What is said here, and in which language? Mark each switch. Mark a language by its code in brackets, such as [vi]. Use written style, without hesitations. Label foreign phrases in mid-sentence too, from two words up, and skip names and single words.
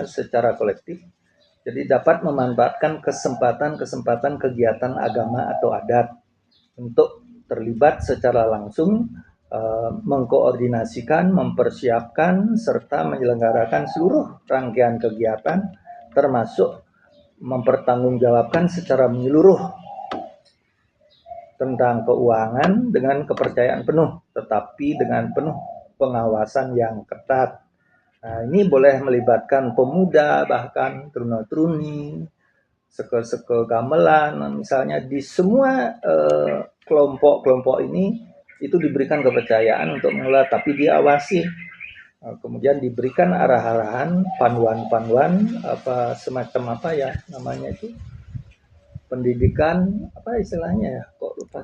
[id] secara kolektif, jadi dapat memanfaatkan kesempatan-kesempatan kegiatan agama atau adat untuk terlibat secara langsung, mengkoordinasikan, mempersiapkan, serta menyelenggarakan seluruh rangkaian kegiatan, termasuk mempertanggungjawabkan secara menyeluruh tentang keuangan dengan kepercayaan penuh, tetapi dengan penuh pengawasan yang ketat. Nah, ini boleh melibatkan pemuda, bahkan truna-truni, seke-seke gamelan, misalnya di semua kelompok-kelompok ini itu diberikan kepercayaan untuk mengelola, tapi diawasi. Kemudian diberikan arah-arahan, panduan-panduan, semacam apa ya namanya itu, pendidikan apa istilahnya ya, kok lupa